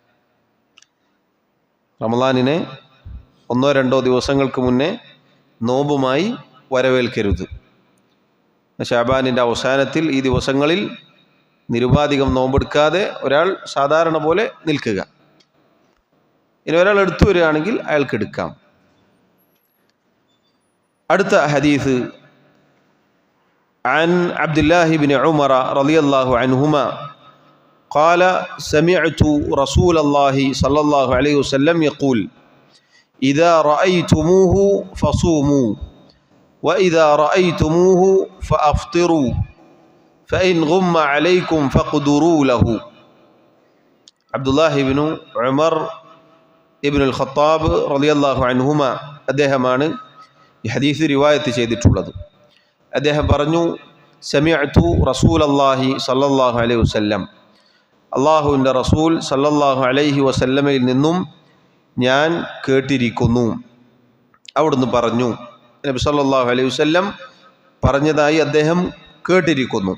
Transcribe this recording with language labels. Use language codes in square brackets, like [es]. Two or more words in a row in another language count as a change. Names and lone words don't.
[ml] റമദാനിനെ 1-2 ദിവസങ്ങൾക്ക് മുന്നേ നോമ്പുമായി വരവേൽക്കരുത്. ഷാബാനിൻ്റെ അവസാനത്തിൽ ഈ ദിവസങ്ങളിൽ നിരുപാധികം നോമ്പെടുക്കാതെ ഒരാൾ സാധാരണ പോലെ നിൽക്കുക. ഇനി ഒരാൾ എടുത്തു വരികയാണെങ്കിൽ അയാൾക്ക് എടുക്കാം. അടുത്ത ഹദീസ് [ar] عن عبد الله بن عمر رضي الله عنهما قال سمعت رسول الله صلى الله عليه وسلم يقول إذا رأيتموه فصوموا وإذا رأيتموه فأفطروا فإن غم عليكم فاقدروا له. [ml] عبد الله بن عمر ابن الخطاب [ar] رضي الله عنهما [ml] അദ്ദേഹമാണ് ഈ ഹദീസ് റിവായത്ത് ചെയ്തിട്ടുള്ളത്. അദ്ദേഹം പറഞ്ഞു, [ar] سمعت رسول الله صلى الله عليه وسلم, [ml] അള്ളാഹുവിൻ്റെ റസൂൽ [ar] صلى الله عليه [ml] വസല്ലമയിൽ നിന്നും ഞാൻ കേട്ടിരിക്കുന്നു. അവിടുന്ന് പറഞ്ഞു, നബി [ar] صلى الله عليه وسلم [ml] പറഞ്ഞതായി അദ്ദേഹം കേട്ടിരിക്കുന്നു.